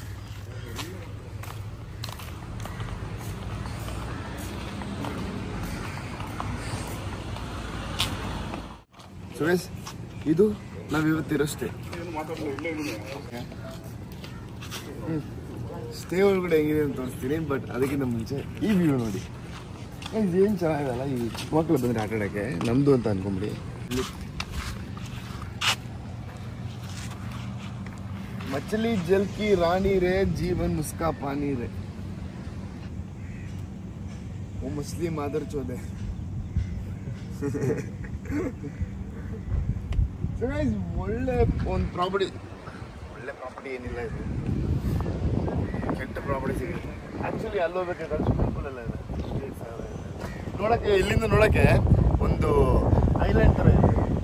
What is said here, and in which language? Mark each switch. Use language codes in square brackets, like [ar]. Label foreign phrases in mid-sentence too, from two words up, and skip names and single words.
[kn] ಸುರೇಶ್, ಇದು ನಾವಿವತ್ತಿರೋ ಸ್ಟೇ. ಸ್ಟೇ ಒಳಗಡೆ ಹೆಂಗಿದೆ ಅಂತ ತೋರಿಸ್ತೀನಿ. ಬಟ್ ಅದಕ್ಕಿಂತ ಮುಂಚೆ ಈ ವ್ಯೂ ನೋಡಿ. ಏನು ಚೆನ್ನಾಗಿದಲ್ಲ, ಈ ಚಿಕ್ಕ ಮಕ್ಕಳು ಬಂದರೆ ಆಟ ಆಡೋಕ್ಕೆ. ನಮ್ಮದು ಅಂತ ಅನ್ಕೊಂಬಿಡಿ. [hi] मछली जल की रानी रे, जीवन उसका पानी रे. वो मछली मादर चौधे. [kn] ಒಳ್ಳೆ ಒಂದು ಪ್ರಾಪರ್ಟಿ ಏನಿಲ್ಲ, ಇದು ಕೆಟ್ಟ ಪ್ರಾಪರ್ಟಿ ಸಿಗುತ್ತೆ. ಆ್ಯಕ್ಚುಲಿ ಅಲ್ಲಿ ಹೋಗ್ಬೇಕಾದ್ರೆ [en] swimming pool [kn] ಎಲ್ಲ ಇದೆ ನೋಡೋಕ್ಕೆ. ಇಲ್ಲಿಂದ ನೋಡೋಕ್ಕೆ ಒಂದು ಐಲ್ಯಾಂಡ್ ಥರ ಇದೆ.